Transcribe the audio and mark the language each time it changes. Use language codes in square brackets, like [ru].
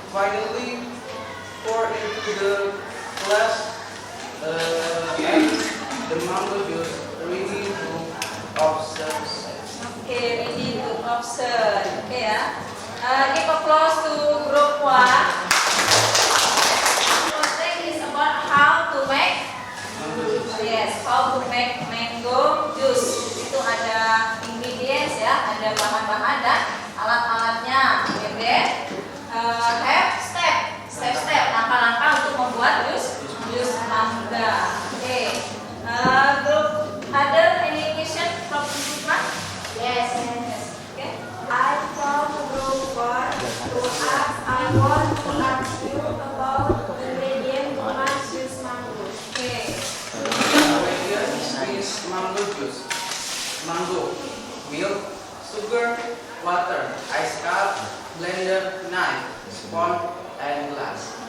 [en] Finally, pour into the glass and the mango juice ready to observe. Okay, ready to observe. Okay ya. Give applause to group 1. Project is about how to make mango juice. [id] Itu ada ingredients ya, ada bahan-bahan dan alat-alatnya. [en] Then have step [id] langkah-langkah untuk membuat jus mangga. [en] Okay. Group other any question from this one? Yes. Okay. I from group 1 to ask. I want to ask you about ingredient to make juice mango. Okay. Ingredients is mango juice, mango, milk, sugar, water, ice cup, blender, knife, spoon, and glass.